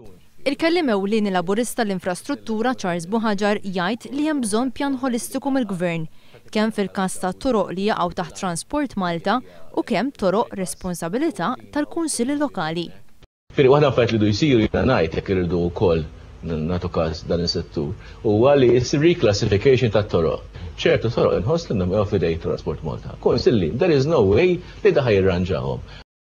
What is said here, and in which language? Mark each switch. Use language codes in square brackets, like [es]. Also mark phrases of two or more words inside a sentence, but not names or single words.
[mt] Il-kellim ewlieni laburista l-infrastruttura Charles Buħaġar jgħid li hemm bżonn pjan holistiku mill-Gvern kemm fil-każ ta' toroq li jaqgħu taħt Transport Malta u kemm toroq responsabilità tal-kunsilli lokali. Waħda affarijiet li du jsiru jiena ngħid jekk irridu wkoll nagħtu każ dan is-settur huwa li reclassification tat-toroq. ċertu toroq inħoss li fidej Transport Malta. Kunsilli, [en] there is no way [mt] li daħ jirranġawhom.